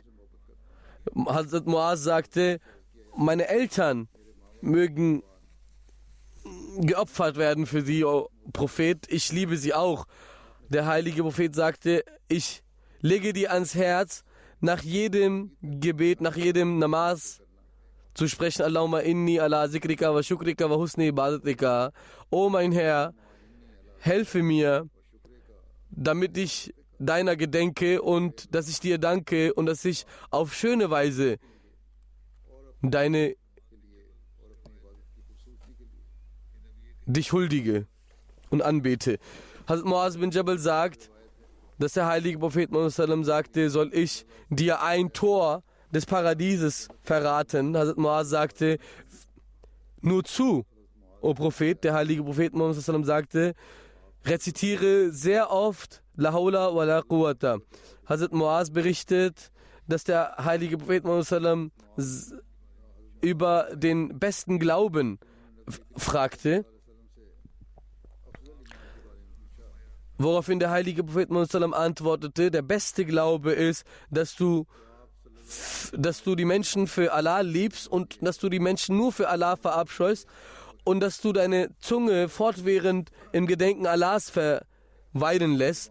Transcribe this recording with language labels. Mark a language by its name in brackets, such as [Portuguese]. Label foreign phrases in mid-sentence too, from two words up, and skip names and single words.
[German] Hazrat Muaz sagte, meine Eltern mögen geopfert werden für sie, O Prophet, ich liebe sie auch. Der heilige Prophet sagte, ich lege dir ans Herz, nach jedem Gebet, nach jedem Namaz zu sprechen, [Arabic] اللهم إني على ذكرك وشكرك وحسن عبادتك. [German] O mein Herr, helfe mir, damit ich deiner gedenke und dass ich dir danke und dass ich auf schöne Weise dich huldige und anbete. Hazrat Muaz bin Jabal sagt, dass der heilige Prophet Muhammad sagte, soll ich dir ein Tor des Paradieses verraten? Hazrat Muaz sagte, nur zu, O Prophet. Der heilige Prophet Muhammad sagte, rezitiere sehr oft [Arabic] لا حول ولا قوة. [German] Hazrat Muaz berichtet, dass der heilige Prophet Muhammad über den besten Glauben fragte, woraufhin der heilige Prophet Muhammad antwortete, der beste Glaube ist, dass du die Menschen für Allah liebst und dass du die Menschen nur für Allah verabscheust und dass du deine Zunge fortwährend im Gedenken Allahs verweilen lässt.